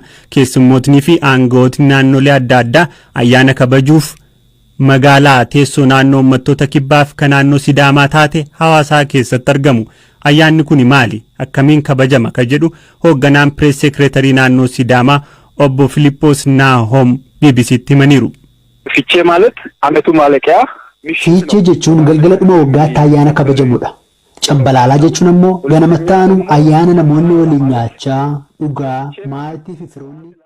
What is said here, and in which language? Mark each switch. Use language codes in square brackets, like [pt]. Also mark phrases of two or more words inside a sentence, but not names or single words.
[om] Keessummootni fi aangawootni naannolee adda addaa ayyaana kabajuuf magaalaa teessoo naannoo uummattoota kibbaaf kan naannoo Sidaamaa taate Hawaasaa keessatti argamu. Ayyaanni kun maali? Akkamiin kabajama? Ka jedhu hoogganaan pirees seekreetarii naannoo Sidaamaa obbo Filiippoos Naahom BBCtti himaniiru. [am] Fiichee ማለት አመቱ ማለቂያ [om] Fiichee jechuun galgala dhuma waggaatti ayyaana kabajamudha. Cambalaalaa jechuun ammoo ganama ta'anu ayyaana namoonni waliin nyaachaa, dhugaa, maatii fi firoonni